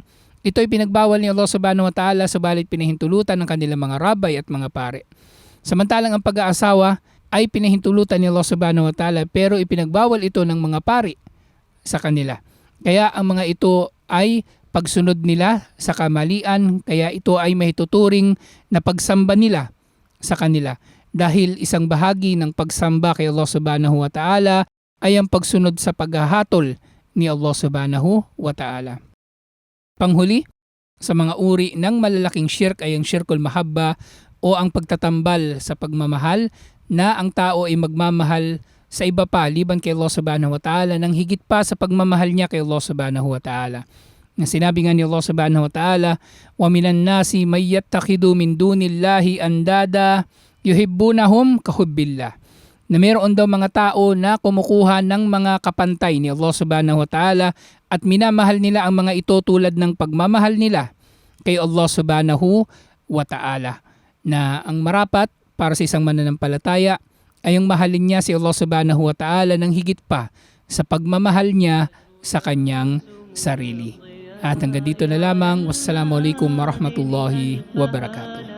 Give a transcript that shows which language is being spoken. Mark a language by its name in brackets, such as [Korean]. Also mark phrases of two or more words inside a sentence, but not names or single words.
[Filipino] Ito ay pinagbawal ni Allah [Arabic] سبحانه وتعالى [Filipino] subalit pinahintulutan ng kanilang mga rabay at mga pari. Samantalang ang pag-aasawa ay pinahintulutan ni Allah [Arabic] سبحانه وتعالى [Filipino] pero ipinagbawal ito ng mga pari sa kanila. Kaya ang mga ito ay pagsunod nila sa kamalian, kaya ito ay mahituturing na pagsamba nila sa kanila. Dahil isang bahagi ng pagsamba kay Allah [Arabic] سبحانه وتعالى [Filipino] ay ang pagsunod sa paghahatol ni Allah [Arabic] سبحانه وتعالى. [Filipino] Panghuli, sa mga uri ng malalaking syirk ay ang [Arabic] شرك المحبة [Filipino] o ang pagtatambal sa pagmamahal na ang tao ay magmamahal sa iba pa liban kay Allah [Arabic] سبحانه وتعالى [Filipino] nang higit pa sa pagmamahal niya kay Allah [Arabic] سبحانه وتعالى. [Filipino] Na sinabi nga ni [Arabic] Allah سبحانه وتعالى, ومن الناس من يتخذ من دون الله أندادا يحبونهم كحب الله. [Filipino] na mayroon daw mga tao na kumukuha ng mga kapantay ni Allah [Arabic] سبحانه وتعالى [Filipino] at minamahal nila ang mga ito tulad ng pagmamahal nila kay Allah [Arabic] سبحانه وتعالى. [Filipino] Na ang marapat para sa isang mananampalataya ay ang mahalin niya si Allah [Arabic] سبحانه وتعالى [Filipino] ng higit pa sa pagmamahal niya sa kanyang sarili. At hanggang dito na lamang. [Arabic] والسلام عليكم ورحمة الله وبركاته.